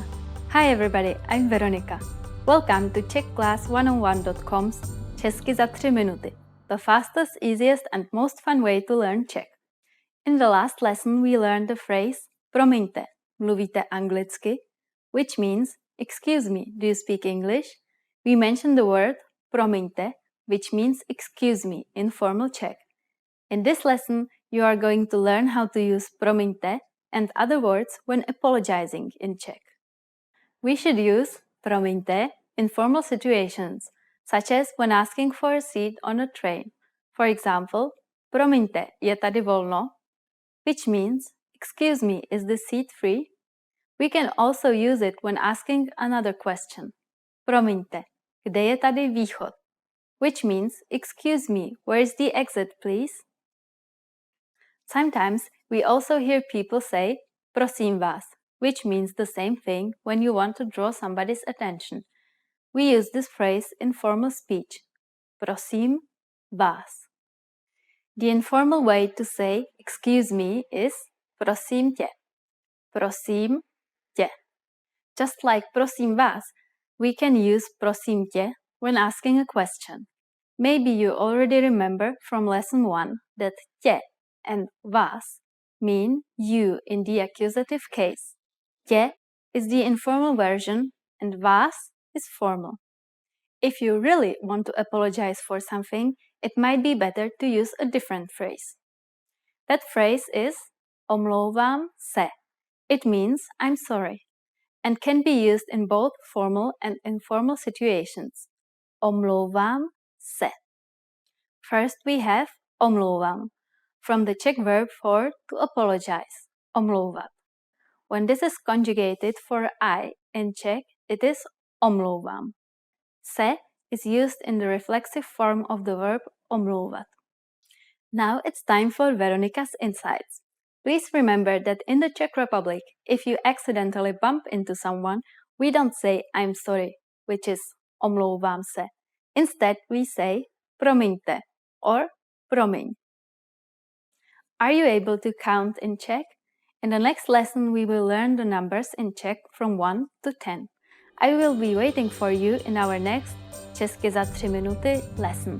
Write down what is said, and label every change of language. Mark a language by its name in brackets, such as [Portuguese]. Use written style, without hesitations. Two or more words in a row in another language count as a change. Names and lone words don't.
[English] Hi everybody, I'm Veronika. Welcome to CzechClass101.com's Česky za 3 minuty, the fastest, easiest and most fun way to learn Czech. In the last lesson we learned the phrase [Czech] promiňte, mluvíte anglicky, [English] which means excuse me, do you speak English? We mentioned the word promiňte, which means excuse me in formal Czech. In this lesson you are going to learn how to use promiňte and other words when apologizing in Czech. We should use promiňte in formal situations, such as when asking for a seat on a train. For example, [Czech] promiňte, je tady volno? [English] Which means, excuse me, is the seat free? We can also use it when asking another question. [Czech] Promiňte, kde je tady východ? [English] Which means, excuse me, where is the exit, please? Sometimes we also hear people say [Czech] prosím vás, [English] which means the same thing when you want to draw somebody's attention. We use this phrase in formal speech. [Czech] Prosím vás. [English] The informal way to say excuse me is [Czech] prosím tě. Prosím tě. [English] Just like [Czech] prosím vás, [English] we can use [Czech] prosím tě [English] when asking a question. Maybe you already remember from lesson 1 that tě and vás mean you in the accusative case. Tě is the informal version and vás is formal. If you really want to apologize for something, it might be better to use a different phrase. That phrase is [Czech] omlouvám se. [English] It means I'm sorry and can be used in both formal and informal situations. [Czech] Omlouvám se. [English] First we have omlouvám, from the Czech verb for to apologize, omlouvat. When this is conjugated for I in Czech, it is omlouvám. Se is used in the reflexive form of the verb omlouvat. Now it's time for Veronica's insights. Please remember that in the Czech Republic, if you accidentally bump into someone, we don't say I'm sorry, which is [Czech] omlouvám se. [English] Instead, we say promiňte or promiň. Are you able to count in Czech? In the next lesson, we will learn the numbers in Czech from 1 to 10. I will be waiting for you in our next Česky za 3 minuty lesson.